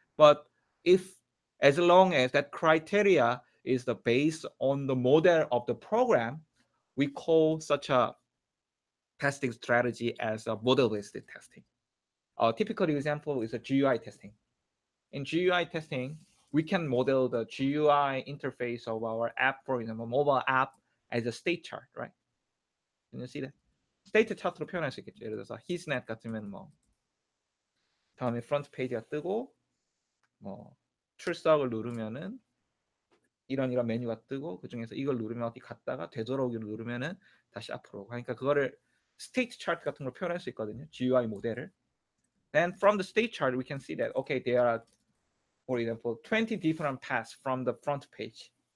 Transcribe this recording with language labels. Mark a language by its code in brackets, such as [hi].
[en] But as long as that criteria is the base on the model of the program, we call such a testing strategy as a model-based testing. A typical example is a GUI testing. In GUI testing, we can model the GUI interface of our app, for example, mobile app, as a state chart, right? Can you see that? [ko] 스테이트 차트로 표현할 수 있겠죠. 예를 들어서 히스넷 같으면 뭐 다음에 프론트 페이지가 뜨고 뭐 출석을 누르면은 이런 메뉴가 뜨고 그 중에서 이걸 누르면 어디 갔다가 되돌아오기를 누르면은 다시 앞으로. 그러니까 그거를 스테이트 차트 같은 걸 표현할 수 있거든요. GUI 모델을. [en] Then from the state chart, we can see that okay, there are, for example, 20 different paths from the front page.